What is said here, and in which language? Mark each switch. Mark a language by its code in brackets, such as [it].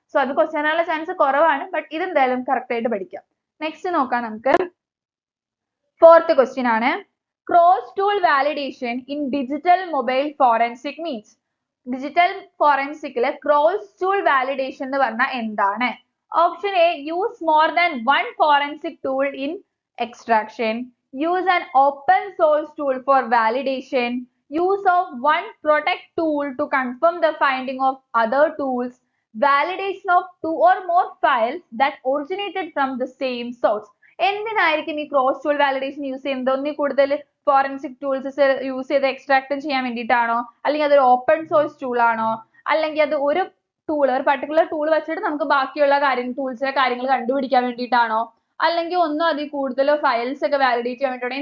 [ml] So അത് question ആനുള്ള chance കുറവാണ്. But ഇതെന്തായാലും കറക്റ്റ് ആയിട്ട് പഠിക്കാം. നെക്സ്റ്റ് നോക്കാം നമുക്ക്. ഫോർത്ത് ക്വസ്റ്റ്യൻ ആണ്. [en] Cross tool validation in digital mobile forensic means. [ml] Digital ഫോറൻസിക്കില് cross tool validation എന്ന് പറഞ്ഞാൽ എന്താണ്? [en] Option A, use more than one forensic tool in extraction. Use an open source tool for validation. Use of one protect tool to confirm the finding of other tools. Validation of two or more files that originated from the same source. [ml] എന്തിനായിരിക്കും ഈ cross tool validation use ചെയ്യുന്നത്? ഒന്നിൽ കൂടുതൽ forensic tools use ചെയ്ത് extract ചെയ്യാൻ വേണ്ടിയിട്ടാണോ, അല്ലെങ്കിൽ അതൊരു ഓപ്പൺ സോഴ്സ് ടൂൾ ആണോ, അല്ലെങ്കിൽ അത് ഒരു പർട്ടിക്കുലർ ടൂൾ വെച്ചിട്ട് നമുക്ക് ബാക്കിയുള്ള ടൂൾസിലെ കാര്യങ്ങൾ കണ്ടുപിടിക്കാൻ വേണ്ടിയിട്ടാണോ, അല്ലെങ്കിൽ ഒന്നും അതിൽ കൂടുതൽ ഫയൽസ് ഒക്കെ വാലിഡേറ്റ് ചെയ്യാൻ വേണ്ടിയിട്ടാണോ?